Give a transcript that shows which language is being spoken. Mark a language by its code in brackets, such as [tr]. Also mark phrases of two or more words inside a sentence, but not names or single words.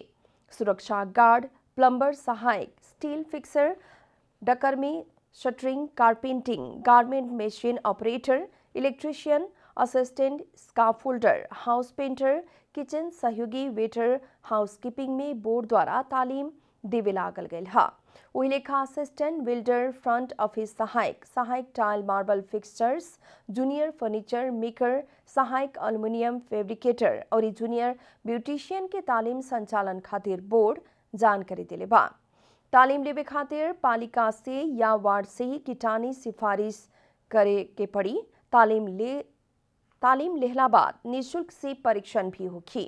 [bho] सुरक्षा गार्ड, प्लम्बर सहायक, [en] steel fixer, [bho] डकर्मी, [en] shuttering, carpentering, garment machine operator, electrician, assistant, scaffolder, house painter, kitchen [bho] सहयोगी, [en] waiter, housekeeping [bho] में बोर्ड द्वारा तालीम देवे लागल गयल हा। वही लेखा [en] assistant builder, front office [bho] सहायक, सहायक [en] tile marble fixtures, junior furniture maker, [bho] सहायक [en] aluminium fabricator [bho] और [en] junior beautician [bho] के तालीम संचालन खातिर बोर्ड जानकारी दिले बा। तालीम लेवे खातिर पालिका से या वार्ड से ही किटानी सिफारिश करे के पड़ी। तालीम लेहला बाद निःशुल्क से परीक्षण भी होखी।